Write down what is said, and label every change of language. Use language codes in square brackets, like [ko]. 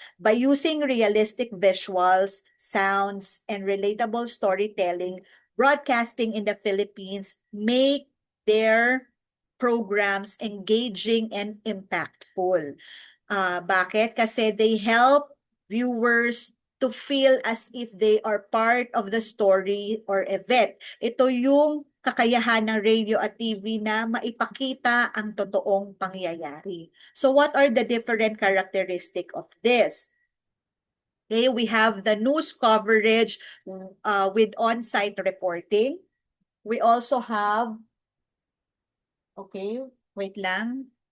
[en] By using realistic visuals, sounds, and relatable storytelling, broadcasting in the Philippines make their programs engaging and impactful. Bakit? Kasi they help viewers to feel as if they are part of the story or event. [tl] Ito yung kakayahan ng radio at TV na maipakita ang totoong pangyayari. [en] So what are the different characteristic of this? Okay, we have the news coverage with on-site reporting. We also have, okay, wait lang.